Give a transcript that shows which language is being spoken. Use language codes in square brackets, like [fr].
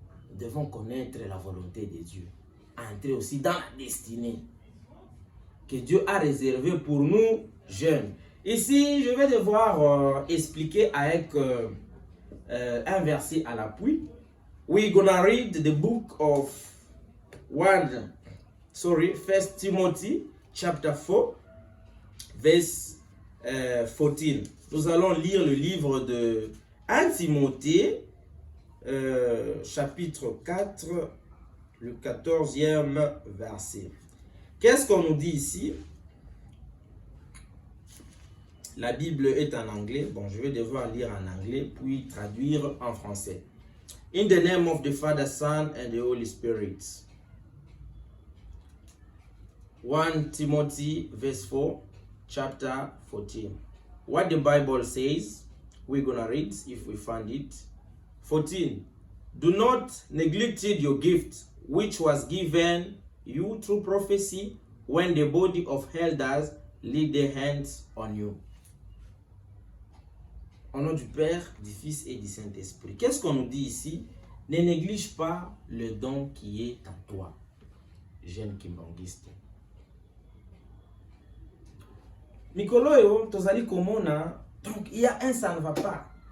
[fr] Nous devons connaître la volonté de Dieu, entrer aussi dans la destinée que Dieu a réservée pour nous jeunes. Ici, je vais devoir expliquer avec un verset à l'appui. [en] We're gonna read the book of 1 Timothy chapter 4 verse 14. [fr] Nous allons lire le livre de 1 Timothée chapitre 4, le 14e verset. Qu'est-ce qu'on nous dit ici? La Bible est en anglais. Bon, je vais devoir lire en anglais puis traduire en français. [en] In the name of the Father, Son, and the Holy Spirit. 1 Timothy verse 4, chapter 14. What the Bible says, we're going to read if we find it. 14. Do not neglect your gift, which was given you through prophecy, when the body of elders laid their hands on you. [fr] Au nom du Père, du Fils et du Saint-Esprit. Qu'est-ce qu'on nous dit ici? Ne néglige pas le don qui est en toi, jeune kimbangiste. [ln] Mikolo tozali komona, [fr] donc il y a un ça ne va pas.